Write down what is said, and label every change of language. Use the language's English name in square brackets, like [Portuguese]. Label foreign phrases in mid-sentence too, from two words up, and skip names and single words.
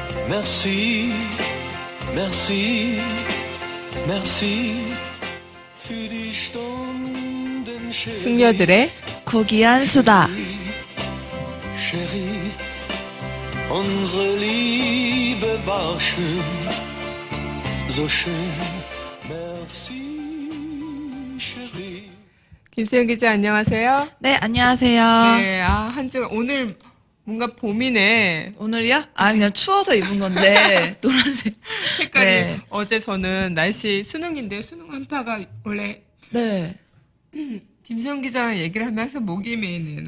[French] Merci, merci, merci [German] für die Stunden, [French] Chérie. [Korean] 숙녀들의 고귀한 수다. [German] Chérie, unsere Liebe war schön, so schön. [French] Merci, chérie. [Korean] 김수영 기자 안녕하세요. 네, 안녕하세요. 네, 한 주 오늘 뭔가 봄이네. 오늘이요? 그냥 추워서 입은 건데, 노란색. 색깔이 네. 어제 저는 날씨 수능인데 수능 한파가 원래 네. 김수영 기자랑 얘기를 하면서 목이 메이네.